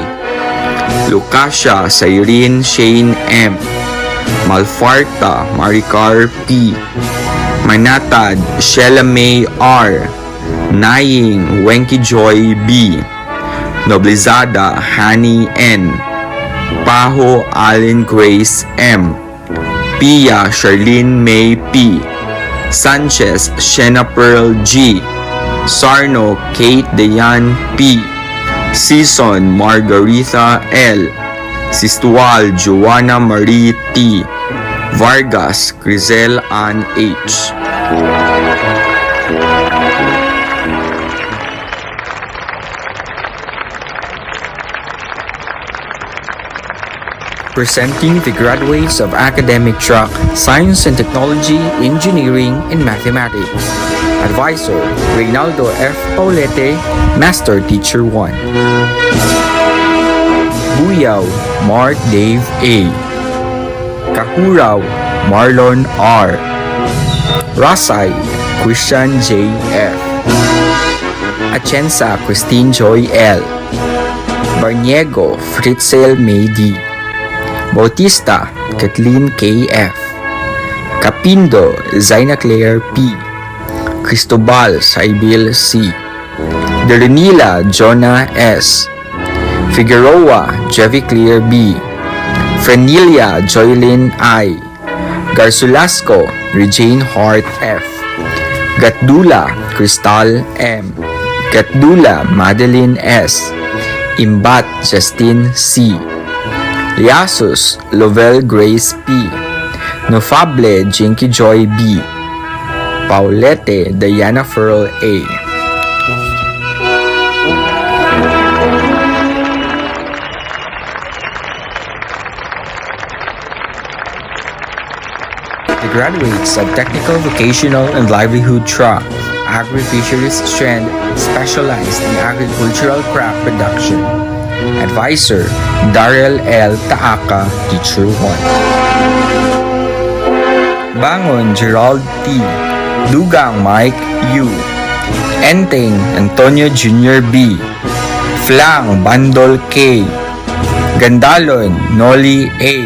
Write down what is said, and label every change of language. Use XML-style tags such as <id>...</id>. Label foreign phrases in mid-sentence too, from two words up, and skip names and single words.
<en>Lucasia Cyrene Shane M. Malfarta Maricar P. Manatad Sheila May R. Naying Wenky Joy B. Noblizada Hani N. Paho Allen Grace M. Pia Charlene May P. Sanchez Shena Pearl G. Sarno Kate Dayan P. Season Margarita L. Sistual Joanna Marie T. Vargas Crizel Ann H. Presenting the graduates of academic track, Science and Technology, Engineering, and Mathematics. Advisor, Reynaldo F. Paulete, Master Teacher 1. Buyaw, Mark Dave A. Kahuraw, Marlon R. Rasay, Christian J. F. Atienza, Christine Joy L. Barniego, Fritzel May D. Bautista, Kathleen K. F. Capindo, Zaina Claire P. Cristobal, Saibil C. Derenila, Jonah S. Figueroa, Jevi Clear B. Frenilia, Joylyn I. Garzulasco, Regine Hart F. Gatdula, Crystal M. Gatdula, Madeline S. Imbat, Justine C. Liasus, Lovell Grace P. Nofable, Jinky Joy B. Paulete, Diana Ferrell A. The graduates of Technical, Vocational, and Livelihood track, Agri-Fisheries Strand, specialized in agricultural crop production. Advisor, Darrell L. Taaka, Teacher 1. Bangon, Gerald T. Dugang, Mike U. Enteng, Antonio Jr. B. Flang, Bandol K. Gandalon, Noli A.</en>